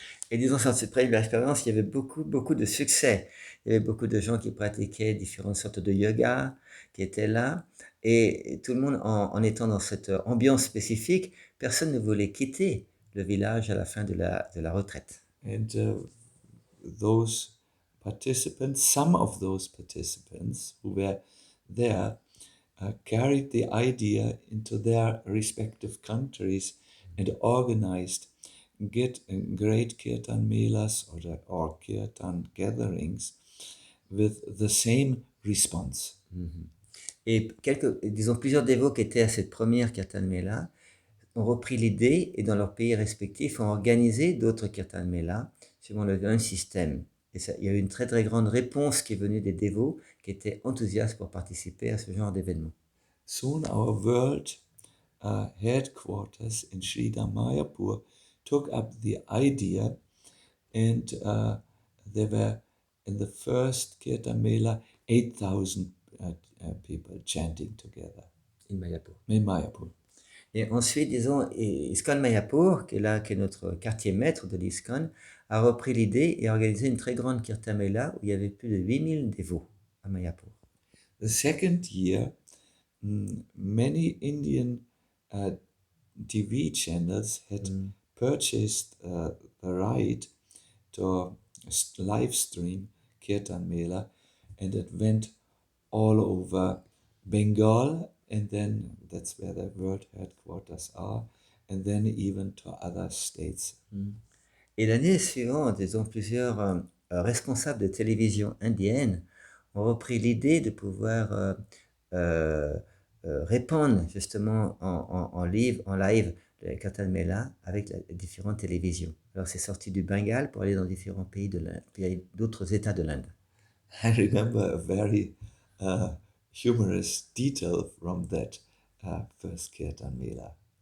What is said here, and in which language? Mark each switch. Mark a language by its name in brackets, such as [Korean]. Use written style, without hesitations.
[French] Et disons, sur cette première expérience, il y avait beaucoup de succès. Il y avait beaucoup de gens qui pratiquaient différentes sortes de yoga, qui étaient là. Et tout le monde, en étant dans cette ambiance spécifique, personne ne voulait quitter le village à la fin de la retraite. [English] And those participants, some of those participants who were there, carried the idea into their respective countries and organized great kirtan melas or kirtan gatherings with the same response. [French] Et disons, plusieurs dévots qui étaient à cette première kirtan mela ont repris l'idée et dans leurs pays respectifs ont organisé d'autres kirtan mela suivant le même système. Et il y a eu une très très grande réponse qui est venue des dévots qui étaient enthousiastes pour participer à ce genre d'événement. [English] Soon our world headquarters in Srila Mayapura took up the idea, and there were in the first kirtan mela 8,000 people chanting together. In Mayapur. In Mayapur. [French] Et ensuite, disons, ISKCON Mayapur, qui est notre quartier maître de l'ISKCON, a repris l'idée et a organisé une très grande kirtan mela où il y avait plus de 8000 dévots à Mayapur. [English] The second year, many Indian TV channels had purchased the right to live stream Kirtan Mela, and it went all over Bengal, and then that's where the world headquarters are, and then even to other states. [French] Et l'année suivante, disons, plusieurs responsables de télévision indienne ont repris l'idée de pouvoir répandre justement en live le kirtan mela avec les différentes télévisions. Alors c'est sorti du Bengale pour aller dans différents pays de l'Inde, puis d'autres États de l'Inde. [English] I remember a very humorous detail from that first kirtan mela.